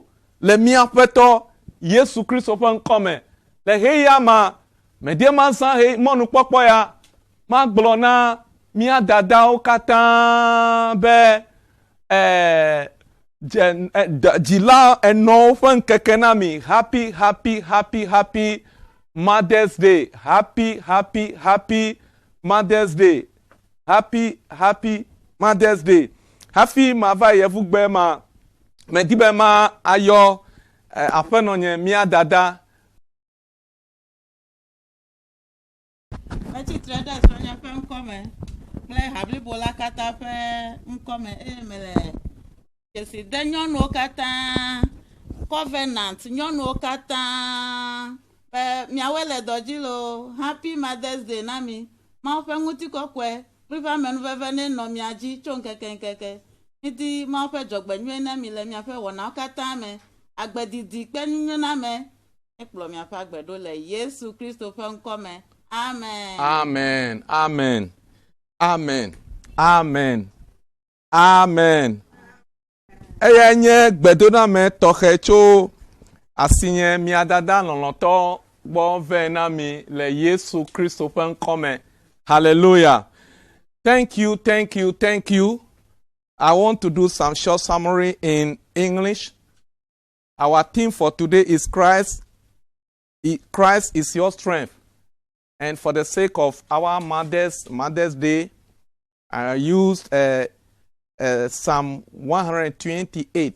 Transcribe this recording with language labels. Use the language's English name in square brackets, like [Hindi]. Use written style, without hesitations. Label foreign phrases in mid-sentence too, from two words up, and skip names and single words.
[Ewe] Le míaƒe tɔ Yesu Kristo ƒe ŋkɔ me. Le ɣeyiɣia ma. Medie mazã mɔnukpɔkpɔ ya. Magblɔ na mía dadawo katã be dzila enɔwo ƒe ŋkeke na mi. [English] Happy Mother's Day. Happy Mother's Day. Happy Mother's Day. [Ewe] Hafi mava yevugbe ma medi be ma ayɔ aƒenɔ nye mía dada ŋkɔme kple hablibo la katã ƒe ŋkɔme eye mele dzesi de nyɔnuwo katã covenant nyɔnuwo katã be miawoe le dɔ dzi lo [English] happy mothers day [Ewe] na mi mawo ƒe ŋutikɔkɔe kple ƒe amenuveve ne nɔ mia dzi tso ŋkekeŋkeke ŋuti mawo ƒe dzɔgbenyuie na mi le miaƒe wɔnawo katã me agbedidi kpe nunyɔna me ekplɔ miaƒe agbe ɖo le Yesu Kristo ƒe ŋkɔme. Amen. Amen. Amen. Amen. Amen. Amen. Eya nye gbedoname tɔxɛ tso asinye mia dada lɔlɔtɔ gbɔ vɛ na mi le Yesu Kristo ƒe ŋkɔme. Hallelujah. [English] Thank you, thank you, thank you. I want to do some short summary in English. Our theme for today is Christ. Christ is your strength. And for the sake of our Mother's Day, I used Psalm 128.